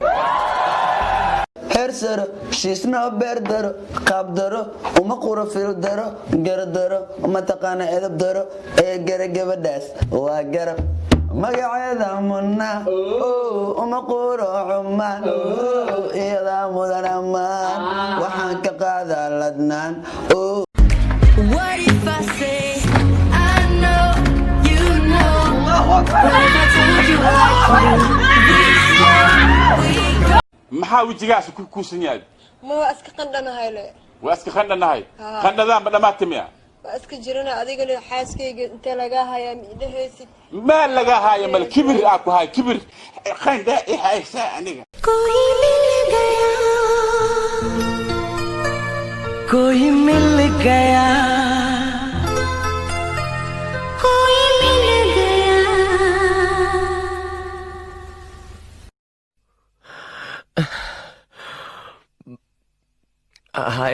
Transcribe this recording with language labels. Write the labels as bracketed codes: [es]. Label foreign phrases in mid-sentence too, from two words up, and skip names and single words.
[so] hersaro shiisna beerdaro qaabdaro uma qura fiildaro garadaro uma taqaana edab daro ee gabadhaas waa garab magaceeda munna uma quro xumaan iyada mudan ammaan waxaan ka qaadaa ladnaan [en] What if I say I know you know what if I told you [so] maxaa wajigaas ku kuusan yahay ma iska qandhanahay le waa iska qandhanahay qandhadaan ba dhamaatimiya waa iska jirana adiga le xaaskayga inta laga hayaa midahaysid ma laga hayo mal kibir ku hay kibir qandha ihaysa aniga [hi] कोई मिल गया कोई मिल गया हाय